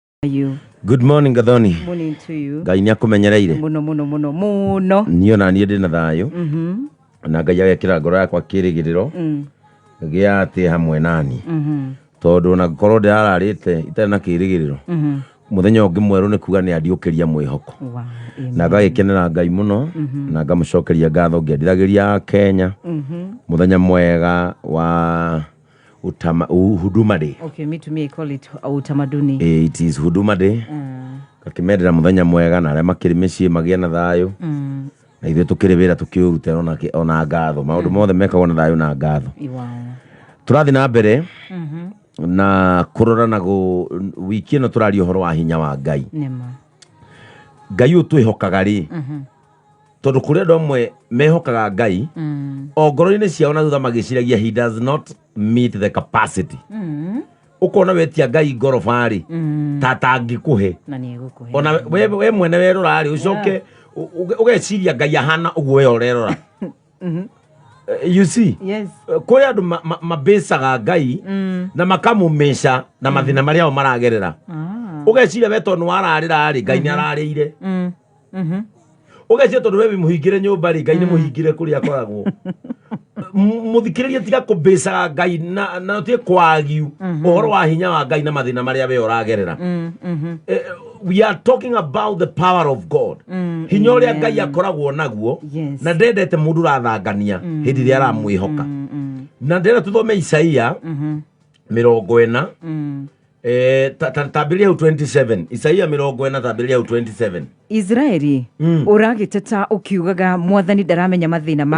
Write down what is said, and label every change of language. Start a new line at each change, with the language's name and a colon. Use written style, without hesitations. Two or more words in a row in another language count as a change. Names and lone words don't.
English: You. Good morning Gathoni. Morning to you.
Kikuyu: Ngai nĩakũmenyereire. Muno. Niĩ ona niĩ ndĩ na thayũ. Na Ngai agekĩra ngoro yakwa kĩrĩgĩrĩro. Gĩa atĩ hamwe nani. Tondũ na ngoro ndĩrararĩte itarĩ na kĩrĩgĩrĩro. Mũthenya ũngĩ mwerũ nĩ kuga nĩ andiũkĩria mwĩhoko. Na ngagĩkenera Ngai mũno na ngamũcokeria ngatho ngĩendithagĩria Kenya. Mũthenya mwega wa Huduma Day.
English: Okay, to me I call it utamaduni. It is Huduma Day.
Kikuyu: Kakimendera muthenya mwega na arĩa makĩrĩ mĩciĩ magĩe na thayũ. Na ithuĩ tũkĩrĩ wĩra tũkĩũrutĩra ona ngatho. Maũndũ mothe mekagwo na thayũ na ngatho. Tũrathiĩ na mbere na kũrora na wiki ĩno tũraria ũhoro wa hinya wa Ngai. Ngai ũyũ twĩhokaga rĩ. Tondũ kũrĩ andũ amwe mehokaga Ngai o ngoro-inĩ ciao na thutha magĩciragia
English: he does not meet the capacity.
Kikuyu: Ukona wetia Ngai ngoroba rĩ tata angĩkũhe na nĩ egũkũhe ona we mwene werora rĩ ucoke ugeciria Ngai ahana ũguo we orerora.
English: You see? Yes.
Kikuyu: Kũrĩ andũ mabecaga Ngai na makamũmeca na mathina marĩa o maragerera. Ugeciria we tondũ wararĩra rĩ Ngai nĩ ararĩire. Ugeciria tondũ we mũhingĩre nyũmba rĩ Ngai nĩ mũhingĩre kũrĩa akoragwo. Muthikĩrĩria tiga kũbecaga Ngai na tie kwagiu ũhoro wa hinya wa Ngai na mathina marĩa we ũragerera.
English: We are talking about the power of God.
Kikuyu: Hinya ũrĩa Ngai akoragwo naguo na ndendete mũndũ ũrathangania hĩndĩ ĩrĩa aramwĩhoka. Na ndĩrenda tũthome Isaia 40 tambĩrĩria 27. Isaia 40 tambĩrĩria 27. Israeli uragiteta ukiugaga mwathani ndaramenya mathina maku.